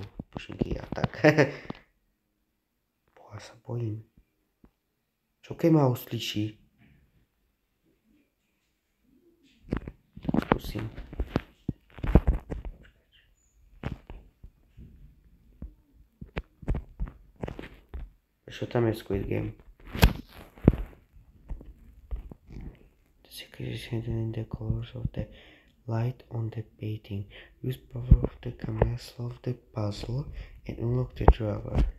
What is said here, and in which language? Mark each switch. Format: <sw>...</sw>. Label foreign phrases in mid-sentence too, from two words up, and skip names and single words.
<sk>Pušinky a tak. Boha, sa bojím. Čo keď ma uslyší? Skúsim. Čo tam je Squid Game?</sk> <en>The secret is hidden in the colors of the light on the painting. Use power of the camera, solve the puzzle, and unlock the drawer.</en>